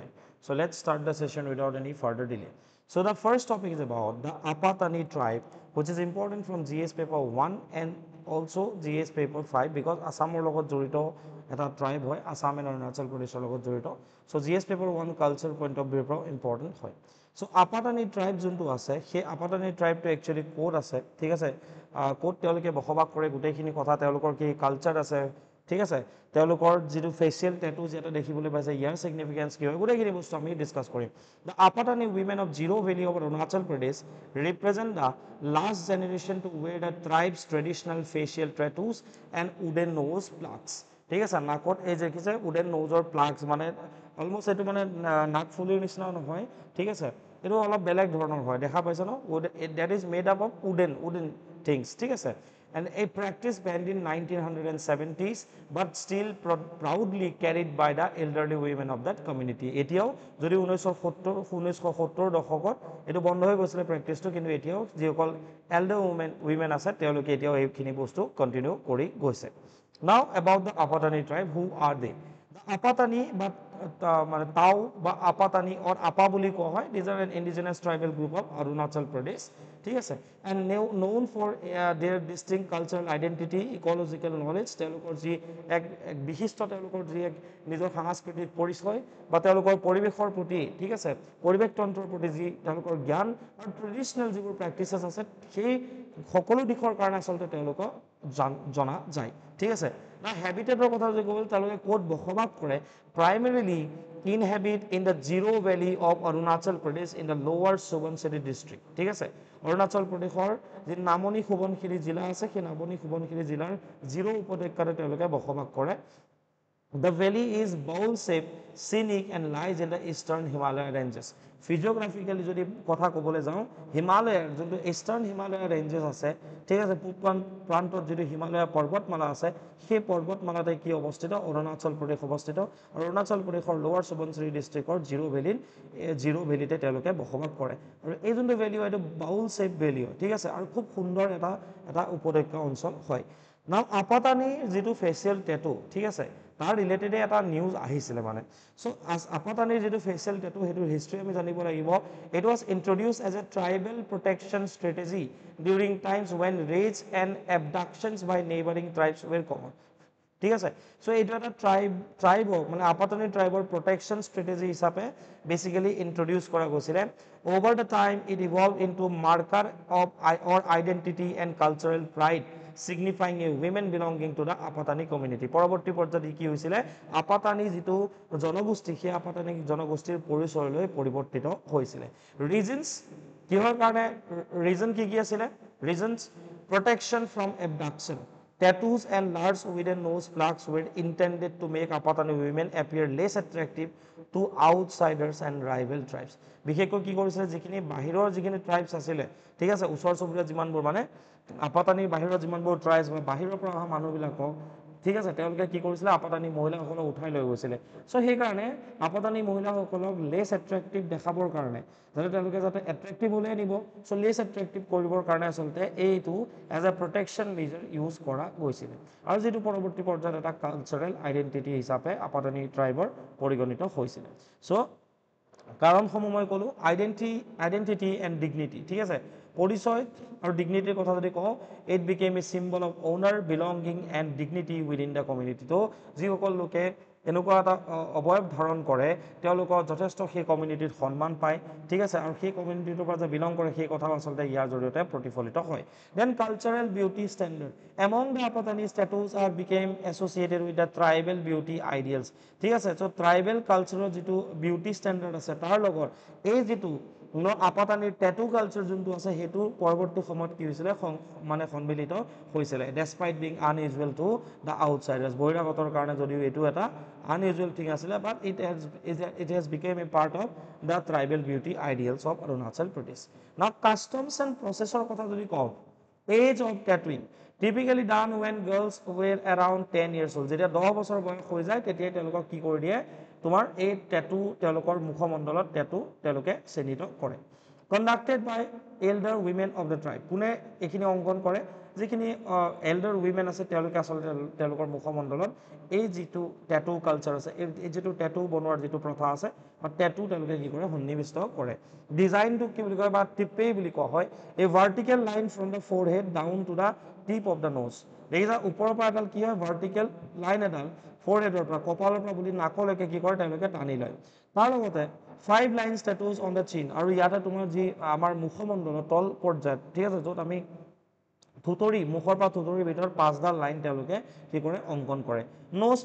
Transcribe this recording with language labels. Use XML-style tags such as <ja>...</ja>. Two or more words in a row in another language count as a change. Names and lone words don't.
<en>So let's start the session without any further delay. So the first topic is about the Apatani tribe, which is important from GS paper 1 and also GS paper 5 because</en> <as>অসমৰ লগত জড়িত এটা ট্ৰাইব হয়,</as> <en>Assam and Arunachal Pradesh</en> <as>লগত জড়িত.</as> <en>So GS paper 1 culture point of view important hoy.</en> <as>So Apatani tribe যোনটো আছে সেই Apatani tribe টো actually ক'ত আছে ঠিক আছে ক'ত তেওঁলোকে বসবাস কৰে গোটেইখিনি কথা তেওঁলোকৰ কি কালচাৰ আছে ঠিক আছে তেওঁলোকৰ যিটো</as> <en>facial tattoo</en> <as>যেটা দেখিবলৈ পাইছে ইয়াৰ সিগনিফিকেন্স কি হয় গোটেইখিনি বস্তু আমি ডিসকাস কৰিম</as> <en>The Apatani women of Zero Valley of Arunachal Pradesh represent the last generation to wear the tribe's traditional facial tattoos and wooden nose plugs</en> <as>ঠিক আছে নাকত এই যে কি উডেন নোজৰ প্লাগস মানে অলমোস্ট এটো মানে নাক ফুলিৰ নিচিনা নহয় ঠিক আছে এটো অলপ বেলেগ ধৰণৰ হয় দেখা পাইছ ন</as> <en>that is made up of wooden things</en> <as>ঠিক আছে</as> <en>and a practice banned in 1970s but still proudly carried by the elderly women of that community</en> <as>এতিয়াও যদি 1970 দশকত এটো বন্ধ হৈ গৈছিল প্ৰেক্টিছটো কিন্তু এতিয়াও যিসকল</as> <en>elder women</en> <as>আছে তেওঁলোকে এতিয়াও এইখিনি বস্তু কন্টিনিউ কৰি গৈছে</as> <en>now about the Apatani tribe who are they the Apatani but</en> <as>মানে Tao বা Apatani or Apa বুলি কোৱা হয়</as> <en>these are an indigenous tribal group of Arunachal Pradesh</en> <as>ঠিক আছে</as> <en>and known for their distinct cultural identity ecological knowledge</en> <as>তেওঁলোকৰ যি এক বিশিষ্ট তেওঁলোকৰ যি এক নিজৰ সাংস্কৃতিক পৰিচয় বা তেওঁলোকৰ পৰিবেশৰ প্ৰতি ঠিক আছে পৰিবেশ তন্ত্ৰৰ প্ৰতি যি তেওঁলোকৰ জ্ঞান আৰু ট্ৰেডিশনাল যিবোৰ প্ৰেক্টিসেস আছে সেই সকলো দিশৰ কাৰণে আচলতে তেওঁলোকক জনা যায় ঠিক আছে না হ্যাবিটেটৰ কথা যে ক'ল তেওঁলোকে ক'ত বসবাস কৰে</as> <en>primarily inhabit in the Zero Valley of Arunachal Pradesh in the lower Subansiri district</en> <as>ঠিক আছে অৰুণাচল প্ৰদেশৰ যে নামনি সুবনখিৰি জিলা আছে সেই নামনি সুবনখিৰি জিলাৰ জিৰো উপত্যকাতে তেওঁলোকে বসবাস কৰে</as> <en>The valley is bowl shaped, scenic and lies in the eastern Himalaya ranges.</en> <as>Physiographically যদি কথা ক'বলৈ যাওঁ হিমালয়ৰ যোনটো</as> <en>eastern Himalaya ranges</en> <as>আছে ঠিক আছে পূব প্ৰান্তত যিটো হিমালয়া পৰ্বতমালা আছে সেই পৰ্বতমালাতে কি অৱস্থিত অৰুণাচল প্ৰদেশ অৱস্থিত অৰুণাচল প্ৰদেশৰ লোৱাৰ সুবনচিৰি ডিষ্ট্ৰিক্টৰ জিৰো ভেলীতে তেওঁলোকে বসবাস কৰে আৰু এই যোনটো ভেলী হয় এইটো</as> <en>bowl shape valley</en> <as>হয় ঠিক আছে আৰু খুব সুন্দৰ এটা উপত্যকা অঞ্চল হয় নাও Apatani যিটো</as> <en>facial tattoo</en> <as>ঠিক আছে তাৰ ৰিলেটেড এটা নিউজ আহিছিলে মানে সো Apatani যিটো</as> <en>facial tattoo</en> <as>হেতু হিষ্ট্ৰি আমি জানিব লাগিব</as> <en>it was introduced as a tribal protection strategy during times when raids and abductions by neighboring tribes were common</en> <as>ঠিক আছে সো এইটো এটা ট্ৰাইব মানে Apatani ট্ৰাইবৰ</as> <en>protection strategy</en> <as>হিচাপে বেসিক্যালি ইন্ট্ৰোডিউস কৰা গৈছিলে</as> <en>over the time it evolved into marker of or identity and cultural pride signifying a women belonging to the Apatani community</en> <as>পৰৱৰ্তী পৰ্যায়ত কি হৈছিল Apatani যিটো জনগোষ্ঠী সেই Apatani জনগোষ্ঠীৰ পৰিচয়লৈ পৰিৱৰ্তিত হৈছিল ৰিজনস কিহৰ কাৰণে ৰিজন কি আছিল ৰিজনস</as> <en>protection from abduction tattoos and large wooden nose plugs were intended to make Apatani women appear less attractive to outsiders and rival tribes</en> <as>বিশেষকৈ কি কৰিছিল যিখিনি বাহিৰৰ যিখিনি ট্ৰাইবস আছিল ঠিক আছে ওচৰ চুবুৰীয়া যিমানবোৰ মানে Apatani বাহিৰৰ যিমানবোৰ ট্ৰাইবস বা বাহিৰৰ পৰা অহা মানুহবিলাকক ঠিক আছে তেওঁলোকে কি কৰিছিল Apatani মহিলাসকলক উঠাই লৈ গৈছিল সো সেই কাৰণে Apatani মহিলাসকলক</as> <en>less attractive</en> <as>দেখাবৰ কাৰণে যাতে তেওঁলোকে যাতে অ্যাট্ৰাক্টিভ হলে নিব সো</as> <en>less attractive</en> <as>কৰিবৰ কাৰণে আসলতে এইটো</as> <en>as a protection measure use</en> <as>কৰা গৈছিল আৰু যেটো পৰৱৰ্তী পৰ্যায়ত এটা</as> <en>cultural identity</en> <as>হিচাপে Apatani ট্ৰাইবৰ পৰিগণিত হৈছিল সো কাৰণসমূহ মই ক'লো</as> <en>identity and dignity</en> <as>ঠিক আছে পৰিচয় আৰু ডিগনিটিৰ কথা যদি কওঁ</as> <en>it became a symbol of honour belonging and dignity within the community</en> <as>তো যিসকল লোকে এনেকুৱা এটা অবয়ব ধাৰণ কৰে তেওঁলোকৰ যথেষ্ট সেই কমিউনিটিৰ সন্মান পায় ঠিক আছে আৰু সেই কমিউনিটিৰ পৰা যে বিলং কৰে সেই কথা আসলতে ইয়াৰ জৰিয়তে প্ৰতিফলিত হয়</as> <en>then cultural beauty standard among the Apatani statues are became associated with the tribal beauty ideals</en> <as>ঠিক আছে সো ট্ৰাইবেল কালচাৰৰ যেটো</as> <en>beauty standard</en> <as>আছে তাৰ লগত এই যেটো Apatani</as> <en>tattoo culture</en> <as>যোনটো আছে হেতু পৰৱৰ্তী সময়ত কি হৈছিল মানে সন্মিলিত হৈছিল</as> <en>despite being unusual to the outsiders</en> <as>বহিৰাগতৰ কাৰণে যদিও এটো এটা</as> <en>unusual thing</en> <as>আছিল</as> <en>but it has became a part of the tribal beauty ideals of Arunachal Pradesh now customs and processor</en> <as>কথা যদি কওঁ</as> <en>age of tattooing typically done when girls were around 10 years old</en> <as>যেতিয়া 10 বছৰ বয়স হৈ যায় তেতিয়া তেওঁলোকক কি কৰি দিয়ে তোমাৰ এই ট্যাটু তেওঁলোকৰ মুখমণ্ডলত ট্যাটু তেওঁলোকে চিহ্নিত কৰে</as> <en>conducted by elder women of the tribe</en> <as>কোনে এখিনি অঙ্কন কৰে যিখিনি</as> <en>elder women</en> <as>আছে তেওঁলোকে আচলতে তেওঁলোকৰ মুখমণ্ডলত এই যিটো</as> <en>tattoo culture</en> <as>আছে এই যিটো টেটু বনোৱাৰ যিটো প্ৰথা আছে বা টেটু তেওঁলোকে কি কৰে সন্নিৱিষ্ট কৰে ডিজাইনটো কি বুলি কয় বা টিপেই বুলি কোৱা হয় এই</as> <en>vertical line from the forehead down to the tip of the nose</en> <as>দেখিছা ওপৰৰ পৰা এডাল কি হয়</as> <en>vertical line</en> <as>এডাল ফৰহেডৰ পৰা কপালৰ পৰা বুলি নাকলৈকে কি কৰে তেওঁলোকে টানি লয় তাৰ লগতে</as> <en>5 lines tattoos on the chin</en> <as>আৰু ইয়াতে তোমাৰ যি আমাৰ মুখমণ্ডলৰ তল পৰ্যায়ত ঠিক আছে য'ত আমি থুতৰি মুখৰ পৰা থুতৰিৰ ভিতৰত 5ডাল লাইন তেওঁলোকে কি কৰে অংকন কৰে নোজ</as>